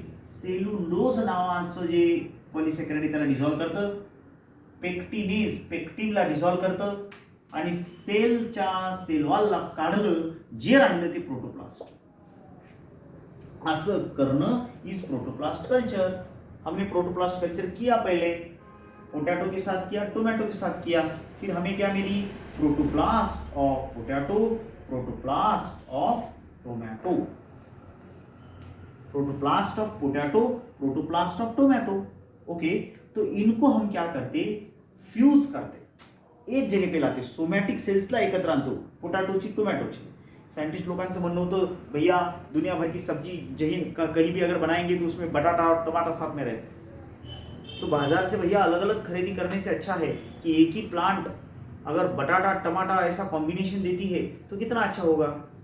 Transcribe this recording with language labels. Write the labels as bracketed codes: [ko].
[mr] Cellulose नावाचं जे पॉलिसॅकराइड त्याला डिझॉल्व्ह करतं, पेक्टिनेज पेक्टिनला डिझॉल्व्ह करतं आणि सेलच्या सेलवॉलला काढलं, जे राहिलं ते प्रोटोप्लास्ट. असं करणं इज प्रोटोप्लास्ट कल्चर. [hi] हमने प्रोटोप्लास्ट कल्चर किया पहले, पोटैटो के साथ किया, टोमेटो के साथ किया, फिर हमें क्या मिली, protoplast of potato, protoplast of tomato, protoplast of potato, protoplast of tomato. Okay, तो इनको हम क्या करते, फ्यूज करते, एक जगह पे लाते, [mr] सोमॅटिक सेल्सला एकत्र आणतो, पोटॅटोची टोमॅटोची. साइंटिस्ट लोकांचं म्हणणं होतं, [hi] भैया दुनिया भर की सब्जी कहीं भी अगर बनाएंगे तो उसमें बटाटा और टमाटर साथ में रहते, तो बाजार से भैया अलग अलग खरीदी करने से अच्छा है कि एक ही प्लांट अगर बटाटा टमाटर ऐसा कॉम्बिनेशन देती है तो कितना अच्छा होगा.